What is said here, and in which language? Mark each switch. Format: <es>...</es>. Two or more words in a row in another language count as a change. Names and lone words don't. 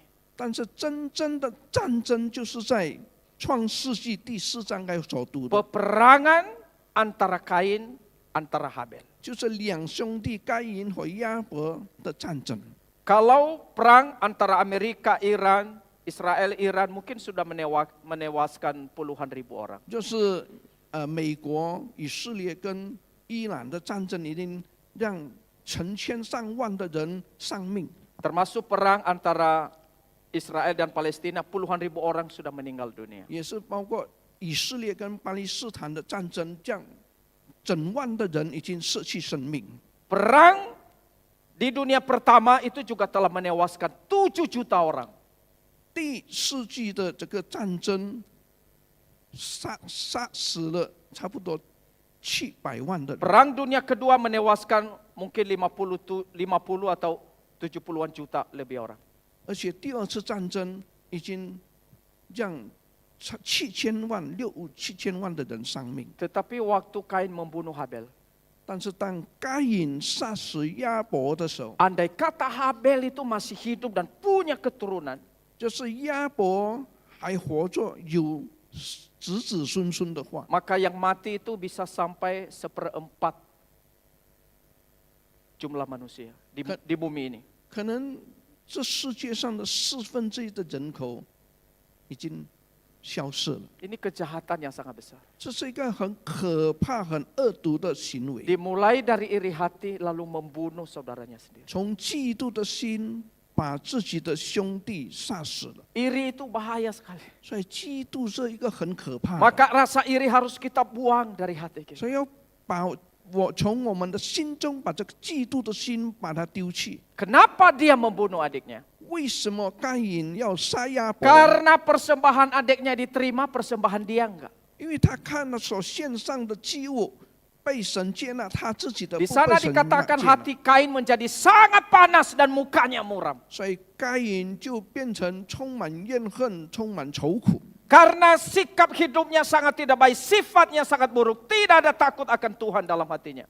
<zh>但是真正的战争就是在创世纪第4章该所读的，</zh> <id>Peperangan antara Kain, antara Habel.</id> <zh>就是两兄弟该隐和亚伯的战争。</zh> <id>Kalau perang antara Amerika, Iran, Israel, Iran mungkin sudah menewaskan puluhan ribu orang.</id> <zh>就是美国、以色列跟伊朗的战争已经让成千上万的人丧命，</zh> <id>Termasuk perang antara Israel dan Palestina, puluhan ribu orang sudah meninggal dunia.</id> <zh>也是包括以色列跟巴勒斯坦的战争，这样整万的人已经失去生命。</zh> <id>Perang di dunia pertama itu juga telah menewaskan 7 juta orang.</id> <zh>第4纪的这个战争杀死了差不多700万的人，</zh> <id>Perang dunia kedua menewaskan mungkin 50 atau 70-an juta lebih orang.</id> <zh>而且第2次战争已经让7000万、6、7000万的人丧命。</zh> <id>Tetapi waktu Kain membunuh Habel,</id> <zh>但是当该隐杀死亚伯的时候，</zh> <id>andai kata Habel itu masih hidup dan punya keturunan,</id> <zh>就是亚伯还活着有子子孙孙的话，</zh> <id>maka yang mati itu bisa sampai 1/4 jumlah manusia di bumi ini.</id> <zh>可能这世界上的1/4的人口已经消失了。</zh> <id>Ini kejahatan yang sangat besar.</id> <zh>这是一个很可怕、很恶毒的行为，</zh> <id>Dimulai dari iri hati lalu membunuh saudaranya sendiri.</id> <zh>从嫉妒的心把自己的兄弟杀死了。</zh> <id>Iri itu bahaya sekali.</id> <zh>所以嫉妒是一个很可怕的，</zh> <id>Maka rasa iri harus kita buang dari hati kita.</id> <zh>所以要把从我们的心中把这个嫉妒的心把它丢弃。</zh> <id>Kenapa dia membunuh adiknya?</id> <zh>为什么该隐要杀亚伯？</zh> <id>Karena persembahan adiknya diterima, persembahan dia enggak.</id> <zh>因为他看了所献上的祭物被神接纳，他自己的不</zh> <id>Di</id> <zh>被</zh> <id>sana</id> <zh>神</zh> <id>dikatakan</id> <zh>接纳，</zh> <id>hati Kain menjadi sangat panas dan mukanya muram.</id> <zh>所以该隐就变成充满怨恨、充满愁苦。</zh> <id>Karena sikap hidupnya sangat tidak baik, sifatnya sangat buruk, tidak ada takut akan Tuhan dalam hatinya.</id>